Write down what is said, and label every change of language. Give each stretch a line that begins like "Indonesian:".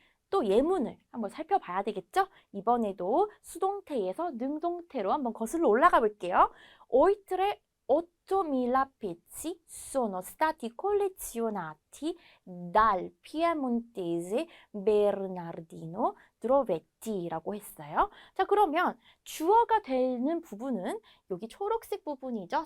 Korean: 또 예문을 한번 살펴봐야 되겠죠? 이번에도 수동태에서 능동태로 한번 거슬러 올라가 볼게요.
Italian: Oltre 8.000 pezzi sono stati collezionati dal piemontese Bernardino Drovetti
Korean: 라고 했어요. 자, 그러면 주어가 되는 부분은 여기 초록색 부분이죠.